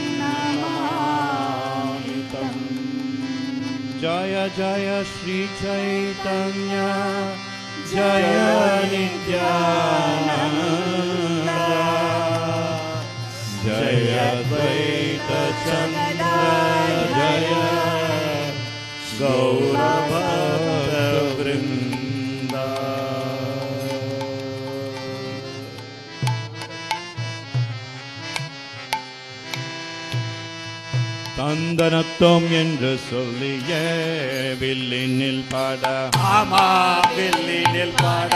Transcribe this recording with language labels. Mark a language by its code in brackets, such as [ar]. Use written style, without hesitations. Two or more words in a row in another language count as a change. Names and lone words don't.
[sa] जय जय श्री चैतन्य जय नित्यानन्द जय अद्वैत चन्द्र जय गौर भक्त वृन्द [ta] தந்தனத்தோம் என்று சொல்லிய வில்லினில் பாட ஆமா வில்லினில் பாட